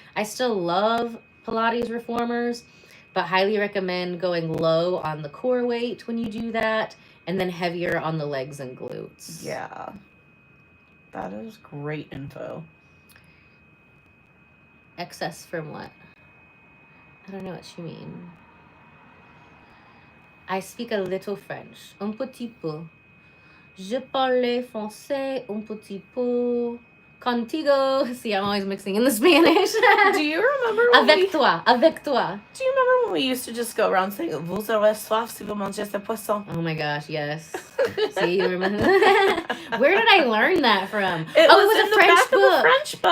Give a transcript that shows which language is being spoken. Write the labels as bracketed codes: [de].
[en] I still love Pilates reformers, but highly recommend going low on the core weight when you do that, and then heavier on the legs and glutes. Yeah. That is great info. Excess from what? I don't know what you mean. I speak a little French. [fr] Un petit peu. Je parle français un petit peu. [es] Contigo. [en] See, I'm always mixing in the Spanish. Do you remember when [fr] Avec toi. [en] Do you remember when we used to just go around saying, [fr] vous avez soif si vous mangez ce poisson? [en] Oh my gosh, yes. See, you remember? Where did I learn that from? It was a in the back of the French book.